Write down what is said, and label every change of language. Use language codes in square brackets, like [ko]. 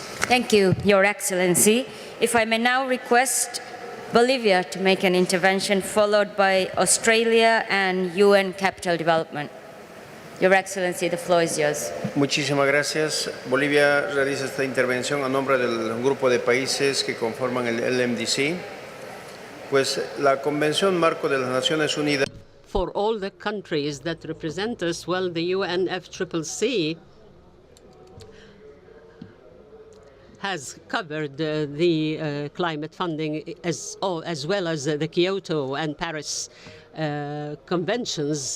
[en] Thank you, Your Excellency. If I may now request Bolivia to make an intervention, followed by Australia and UN Capital Development. Your Excellency, the floor is yours. [es] Muchísimas gracias. Bolivia realiza esta intervención a nombre del grupo de países que conforman el LMDC. Pues la Convención Marco de las Naciones Unidas. [en] For all the countries that represent us, well, the UNFCCC has covered the climate funding as well as the Kyoto and Paris conventions.